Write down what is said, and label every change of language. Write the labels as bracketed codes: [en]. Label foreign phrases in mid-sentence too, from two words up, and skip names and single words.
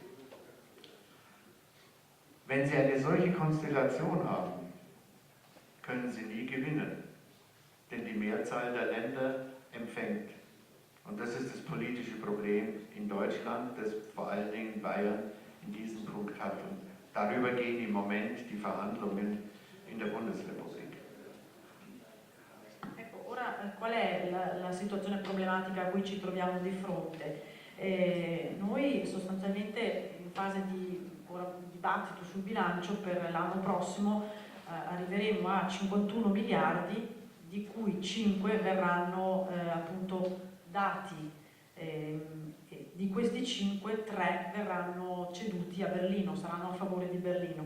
[de] Wenn Sie eine solche Konstellation haben, können Sie nie gewinnen, denn die Mehrzahl der Länder empfängt. Und das ist das politische Problem in Deutschland, das vor allen Dingen Bayern in diesem Punkt hat. Und darüber gehen im Moment die Verhandlungen in der Bundesrepublik. [it] Ecco, ora qual è la situazione problematica a cui ci troviamo di fronte? Noi sostanzialmente in fase di dibattito sul bilancio per l'anno prossimo arriveremo a 51 miliardi, di cui 5 verranno appunto dati, di questi 5, 3 verranno ceduti a Berlino, saranno a favore di Berlino.